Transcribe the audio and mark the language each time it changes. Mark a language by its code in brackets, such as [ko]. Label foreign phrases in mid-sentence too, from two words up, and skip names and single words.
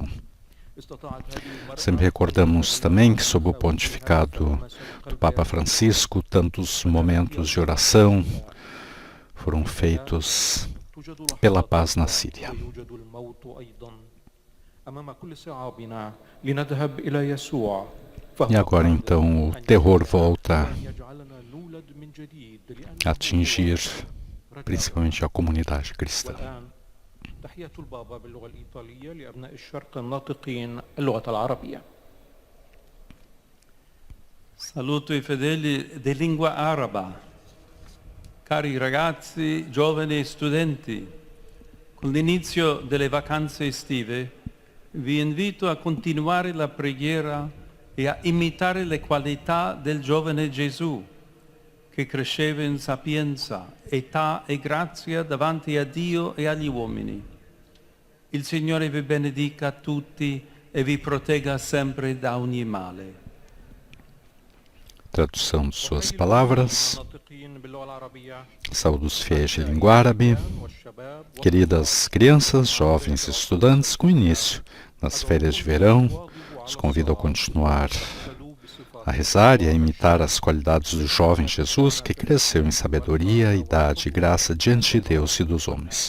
[pt] Sempre recordamos também que, sob o pontificado do Papa Francisco, tantos momentos de oração foram feitos pela paz na Síria. E agora então o terror volta a atingir principalmente a comunidade cristã. [it] Saluto i fedeli di lingua araba. Cari ragazzi, giovani e studenti, con l'inizio delle vacanze estive vi invito a continuare la preghiera e a imitare le qualità del giovane Gesù, che cresceva in sapienza, età e grazia davanti a Dio e agli uomini. Il Signore vi benedica tutti e vi protegga sempre da ogni male. [pt] Tradução de suas palavras. Saúde os fiéis de língua árabe. Queridas crianças, jovens e estudantes, com início nas férias de verão, os convido a continuar a rezar e a imitar as qualidades do jovem Jesus, que cresceu em sabedoria, idade e graça diante de Deus e dos homens.